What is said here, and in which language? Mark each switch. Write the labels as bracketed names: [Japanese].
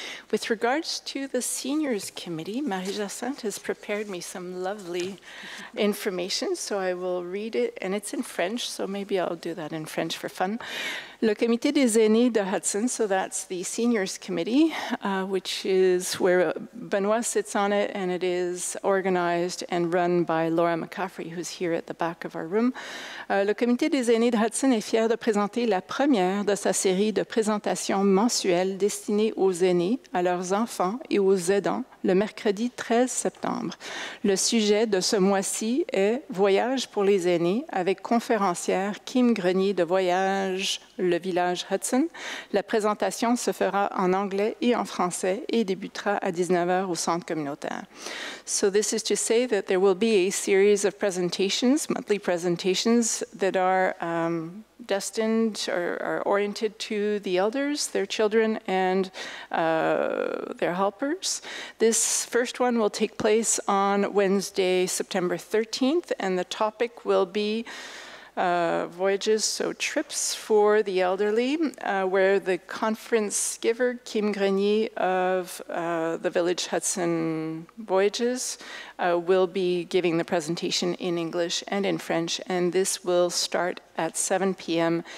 [English] With regards to the Seniors Committee, Marie-Jacinthe has prepared me some lovely information, so I will read it, and it's in French, so maybe I'll do that in French for fun. [French] Le Comité des Aînés de Hudson, [English] so that's the Seniors Committee, which is where Benoit sits on it, and it is organized and run by Laura McCaffrey, who's here at the back of our room. [French] Le Comité des Aînés de Hudson est fier de présenter la première de sa série de présentations mensuelles destinées aux aînés, à leurs enfants et aux aidants, le mercredi 13 septembre. Le sujet de ce mois-ci est « Voyage pour les aînés » avec conférencière Kim Grenier de Voyage le village Hudson. La présentation se fera en anglais et en français et débutera à 19h au centre communautaire. [English] So this is to say that there will be a series of presentations, monthly presentations that are destined or are oriented to the elders, their children, and their helpers. This first one will take place on Wednesday, September 13th, and the topic will be voyages, so trips for the elderly, where the conference giver, Kim Grenier of the Village Hudson Voyages, will be giving the presentation in English and in French, and this will start at 7 p.m.